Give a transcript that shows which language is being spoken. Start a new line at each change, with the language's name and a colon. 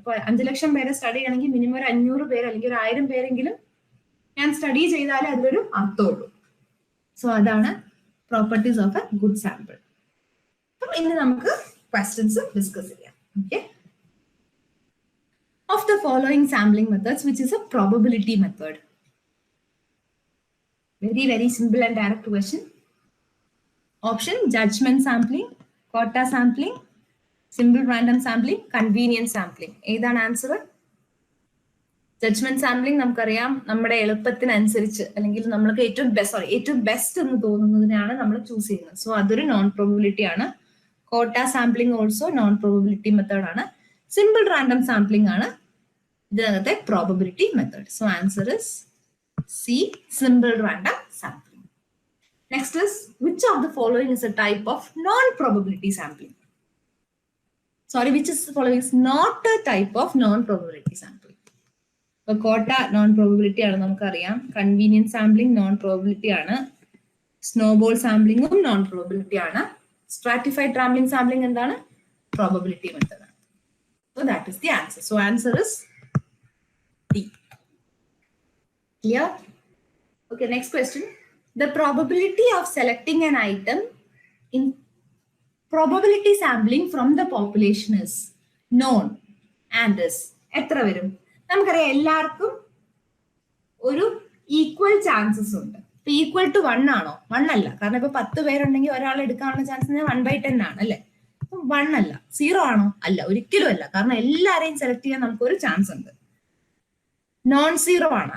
Malayalam: ഇപ്പൊ 5,00,000 പേരെ സ്റ്റഡി ചെയ്യണമെങ്കിൽ മിനിമം ഒരു 500 പേര് അല്ലെങ്കിൽ ഒരു 1000 പേരെങ്കിലും ഞാൻ സ്റ്റഡി ചെയ്താലേ അതിലൊരു അർത്ഥമുള്ളൂ. സോ അതാണ്
English: Properties of a good sample.
Malayalam: അപ്പം ഇനി നമുക്ക് ക്വസ്റ്റ്യൻസ് ഡിസ്കസ് ചെയ്യാം.
English: Okay, of the following sampling methods which is a probability method? Very simple and direct question. Option: judgment sampling, quota sampling,
Malayalam: simple random sampling, convenient sampling. ഏതാണ് answer? Judgement sampling നമുക്കറിയാം, നമ്മുടെ എളുപ്പത്തിനനുസരിച്ച് അല്ലെങ്കിൽ നമ്മൾക്ക് ഏറ്റവും best എന്ന് തോന്നുന്നതിനാണ് നമ്മൾ choose ചെയ്യുന്നത്. So അതൊരു നോൺ പ്രോബബിലിറ്റി ആണ്. കോട്ട sampling also known probability method ആണ്. സിമ്പിൾ റാൻഡം സാമ്പിളിംഗ് ആണ് ഇതിനകത്തെ probability method.
English: So answer is C, simple random sampling. Next is which of the following is a type of non probability sampling? which is following is not a type of non probability sampling.
Malayalam: ഇപ്പൊ കോട്ട non probability ആണ് നമുക്കറിയാം, convenient sampling non probability ആണ്, snowball സാമ്പിളിംഗും non probability ആണ്, stratified rambling sampling എന്താണ്? Probability method ആണ്.
English: So that is the answer. So answer is D. Clear? Okay, next question. The probability of selecting an item in probability sampling from the population is known and is
Malayalam: എത്ര വരും? നമുക്കറിയാം എല്ലാവർക്കും ഒരു equal chances ഉണ്ട്. ഇപ്പൊ equal to 1 ആണോ? 1 അല്ല. കാരണം ഇപ്പൊ 10 പേരുണ്ടെങ്കിൽ ഒരാൾ എടുക്കാനുള്ള ചാൻസ് 1/10 ആണ് അല്ലെ? 1 അല്ല. 0 ആണോ? അല്ല, ഒരിക്കലും അല്ല. കാരണം എല്ലാരെയും സെലക്ട് ചെയ്യാൻ നമുക്ക് ഒരു ചാൻസ് ഉണ്ട്. നോൺ സീറോ ആണ്.